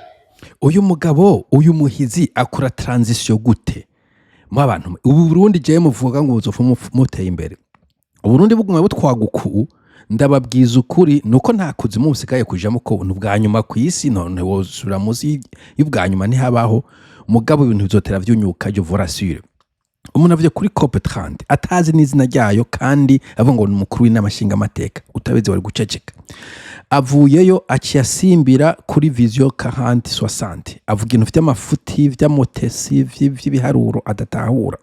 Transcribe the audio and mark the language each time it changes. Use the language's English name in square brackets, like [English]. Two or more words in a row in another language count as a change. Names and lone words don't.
[Rundi] Uyu mugabo uyu muhizi akora transition gute mu abantu? Ubu Burundi je muvuga ngo buzofa muteye imbere, Uburundi bugumye butwaguku. Ndababwiza ukuri nuko nta kuzimu busigaye kujamo ko ubwa nyuma ku isi, none wosura muzi y'ubwa nyuma ntihabaho. Mugabo ibintu bizotera vyunyuka [French] je vous rassure. [Rundi] Umuntu avuye kuri COP30 atazi n'izina ryayo kandi avuga ngo ni umukuru w'inamashinga amateka, utabeze wari guceceka. Avuyeyo aciyasimbira kuri vision 40-60, avuga ibintu vy'amafuti vy'amotesi vy'ibiharuro adatahura.